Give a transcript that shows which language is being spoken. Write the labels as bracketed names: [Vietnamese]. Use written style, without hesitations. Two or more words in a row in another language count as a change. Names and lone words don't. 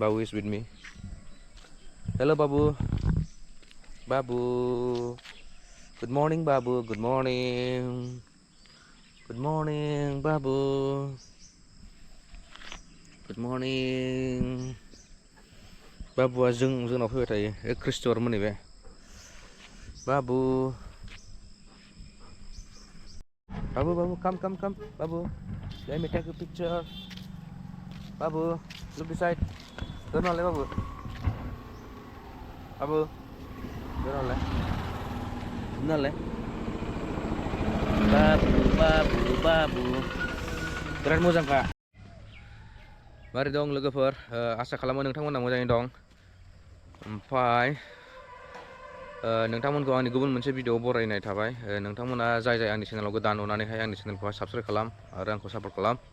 [English] Babu is with me. Hello Babu. Babu. Good morning Babu. Good morning. Good morning, Babu. Good morning. [Bodo] Babuआ जोंनाव फैबाय थायो ए क्रिस्ट'रमोन नैबे Babu. [English] Babu, come. Babu, let me take a picture. Babu, look this side. Turn on, Babu. Babu, turn on, Babu. [Bodo] Berat मोजां Kak. Mari dong लोगोफोर आसा खालामो नोंथांमोना मोजाङै दं ओमफ्राय नोंथांमोनखौ आंनि गुबुन मोनसे भिडिअ बरायनाय थाबाय नोंथांमोना जाय आंनि चेनेलाव गोदान अननानैहाय आंनि चेनेलखौहाय साबस्क्राइब खालाम आरो आंखौ सापर्ट खालाम